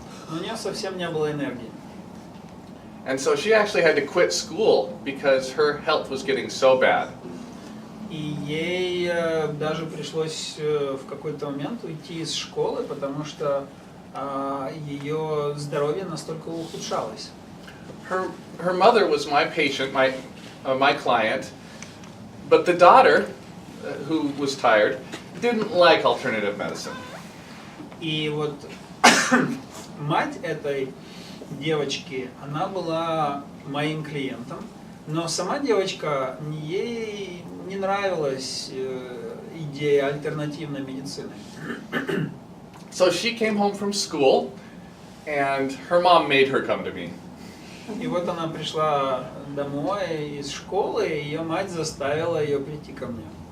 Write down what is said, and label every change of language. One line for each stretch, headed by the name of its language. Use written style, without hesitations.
Russian: Но у нее совсем не было энергии.
English: And so she actually had to quit school because her health was getting so bad.
Russian: И ей даже пришлось в какой-то момент уйти из школы, потому что ее здоровье настолько ухудшалось.
English: Her mother was my patient, my client, but the daughter, who was tired, didn't like alternative medicine.
Russian: И вот мать этой девочки, она была моим клиентом, но сама девочка, ей не нравилась идея альтернативной медицины.
English: So she came home from school, and her mom made her come to me.
Russian: И вот она пришла домой из школы, и ее мать заставила ее прийти ко мне.